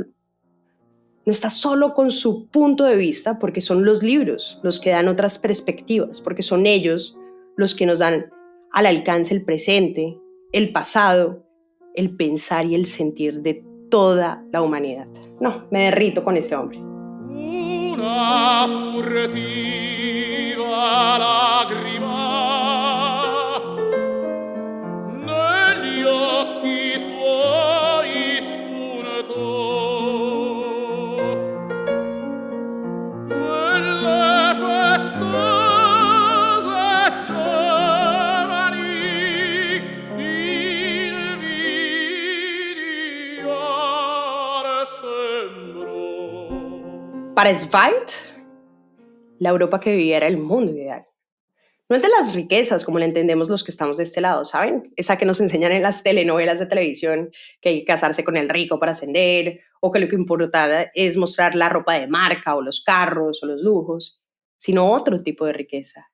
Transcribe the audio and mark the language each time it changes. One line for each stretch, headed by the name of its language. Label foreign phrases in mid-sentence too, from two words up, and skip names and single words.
Spanish: No está solo con su punto de vista, porque son los libros los que dan otras perspectivas, porque son ellos los que nos dan al alcance el presente, el pasado, el pensar y el sentir de toda la humanidad. No, me derrito con este hombre.
Italian: Una furtiva lagrima negli occhi suoi spuntò. Quelle festose giovani invidiar sembrò.
Spanish: Para Zweig, la Europa que vivía era el mundo ideal. No el de las riquezas, como la entendemos los que estamos de este lado, ¿saben? Esa que nos enseñan en las telenovelas de televisión, que hay que casarse con el rico para ascender, o que lo que importa es mostrar la ropa de marca, o los carros, o los lujos, sino otro tipo de riqueza.